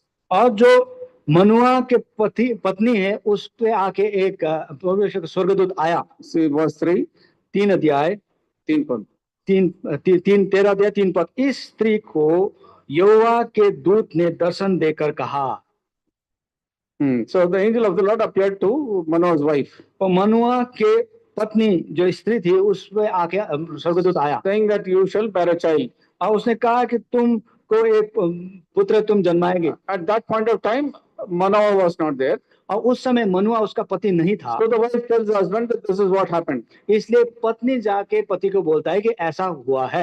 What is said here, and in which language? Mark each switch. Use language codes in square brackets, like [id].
[hi] और जो मनुआ के पत्नी है उस पे आके एक परमेश्वर का स्वर्गदूत आया। [en] See verse 3, [hi] 3 अध्याय 3 पद, 13 अध्याय 3 पद। इस स्त्री को यहोवा के दूत ने दर्शन देकर कहा। [en] So the angel of the Lord appeared to Manoah's wife. [hi] और मनुआ के पत्नी जो स्त्री थी उसमें आके स्वर्गदूत आया [en] saying that you shall bear a child. [hi] और उसने कहा कि तुमको एक पुत्र तुम जन्माएंगे। [en] At that point of time, Manoah was not there. [hi] और उस समय मनुआ उसका पति नहीं था। [en] So the wife tells the husband that this is what happened. [hi] इसलिए पत्नी जाके पति को बोलता है कि ऐसा हुआ है।